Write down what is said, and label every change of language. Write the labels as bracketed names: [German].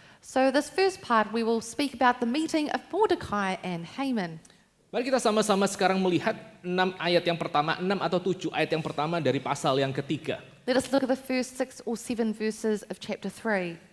[English] So this first part, we will speak about the meeting of Mordecai and Haman. [Indonesian] Mari kita sama-sama sekarang melihat 6 ayat yang pertama, 6 atau 7 ayat yang pertama dari pasal yang ketiga. [English] Let us look at the first 6 or 7 verses of chapter 3.